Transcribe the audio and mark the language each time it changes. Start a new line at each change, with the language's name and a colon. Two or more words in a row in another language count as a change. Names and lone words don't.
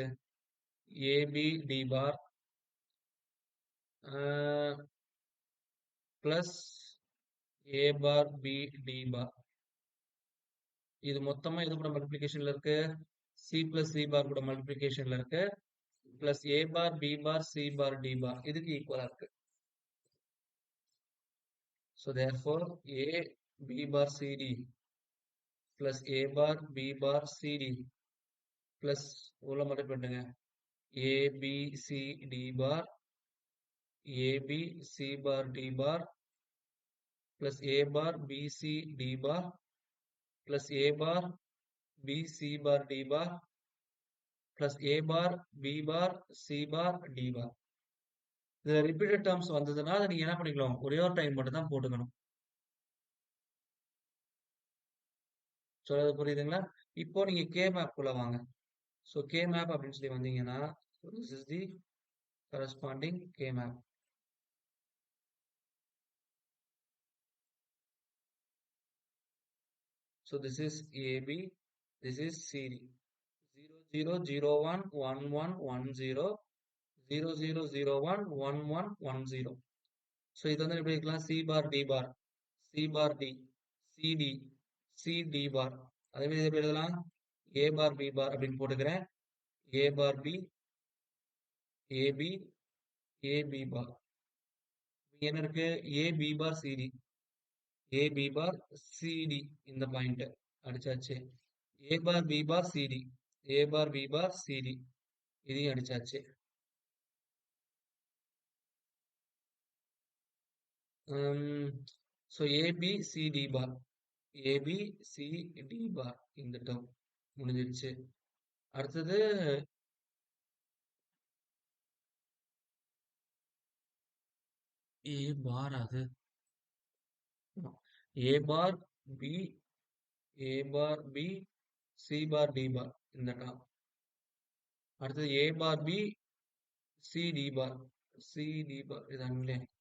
English: ab d bar plus a bar b d bar.
Tamil: இது மொத்தமா இது கூட மல்டிபிளிகேஷன்ல இருக்கு.
English: c plus c bar
Tamil: கூட மல்டிபிளிகேஷன்ல இருக்கு.
English: plus a bar b bar c bar d bar
Tamil: இதுக்கு ஈக்குவலா இருக்கு.
English: So therefore a b bar cd plus a bar b bar cd plus
Tamil: உள்ள மட்டும் பண்ணுங்க.
English: a b c d bar a b c bar d bar plus a bar b c d bar plus a bar b c bar d bar plus a bar b bar c bar d bar.
Tamil: இதுல
English: repeated terms
Tamil: வந்ததுன்னா அதை நீங்க என்ன பண்ணிக்கலாம்? ஒரே ஒரு டைம் மட்டும் தான் போட்டுக்கணும். சொல்றது புரியுதுங்களா? இப்போ நீங்க
English: K map
Tamil: குள்ள வாங்க.
English: so K map
Tamil: அப்படின்னு சொல்லி வந்தீங்கன்னா
English: this is the corresponding K map. So this is AB, this is CD. 0 0 0 1 1 1 1 0 0 0 0 1 1 1 1 0.
Tamil: So இது வந்து எப்படி இருக்கலாம்?
English: C bar D bar C bar D CD C D bar.
Tamil: அதே மாதிரி எப்படி எழுதலாம்?
English: A bar B bar
Tamil: அப்படின்னு போட்டுக்கிறேன்.
English: A bar B AB AB bar.
Tamil: என்ன இருக்கு?
English: A B bar CD A B bar CD
Tamil: இந்த பாயிண்ட் அடிச்சாச்சு.
English: A bar B bar CD A bar B bar CD
Tamil: இதையும் அடிச்சாச்சு.
English: so abcd bar abcd bar
Tamil: இந்த டேர்ம் முடிஞ்சிருச்சு.
English: அடுத்தது a bar அது a bar b a bar b c bar d bar
Tamil: இந்த டேர்ம் அடுத்தது
English: a bar b c d bar இதாங்களே.